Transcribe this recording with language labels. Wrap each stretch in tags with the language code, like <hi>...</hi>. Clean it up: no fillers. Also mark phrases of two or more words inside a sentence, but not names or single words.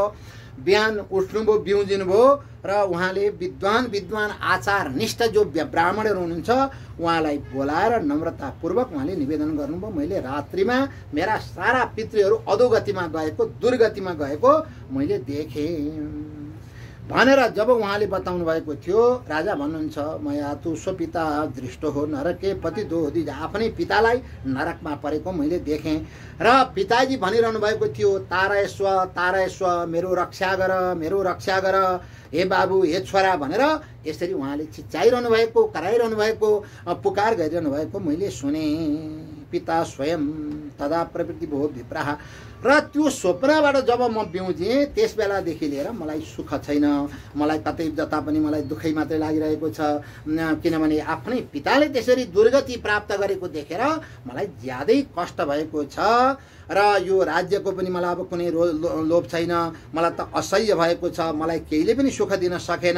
<ne>बिहान उठ्नुभयो, बिउजिनुभयो र उहाँले विद्वान आचार निष्ठ जो ब्राह्मणहरू हुनुहुन्छ उहाँलाई बोलाएर नम्रतापूर्वक उहाँले निवेदन गर्नुभयो, मैले रात्रिमा मेरा सारा पितृहरू अधोगतिमा गएको, दुर्गतिमा गएको मैले देखेँ भनेर जब उहाँले बताउनु भएको थियो। राजा भन्नुहुन्छ,</ne> <sa>मया तु स्वपिता दृष्टो हो नरके पति दोधी,</sa> <ne>आफ्नै पितालाई नरकमा परेको मैले देखेँ र पिताजी भनिरहनु भएको थियो, तारयस्व मेरो रक्षा गर, मेरो रक्षा गर, हे बाबु, हे छोरा भनेर यसरी उहाँले चिच्चाइरहनु भएको, कराइरहनु भएको, पुकार गरिरहनु भएको मैले सुने।</ne> <sa>पिता स्वयं तदा प्रवृत्ति भो विप्राह,</sa> <ne>र त्यो स्वप्नबाट जब म बिउजेँ त्यस बेलादेखि लिएर मलाई सुख छैन, मलाई कतै जता पनि मलाई दुःखै मात्रै लागिरहेको छ। किनभने आफ्नै पिताले त्यसरी दुर्गति प्राप्त गरेको देखेर मलाई ज्यादै कष्ट भएको छ र यो राज्यको पनि मलाई अब कुनै लोभ छैन, मलाई त असह्य भएको छ, मलाई केहीले पनि सुख दिन सकेन।</ne>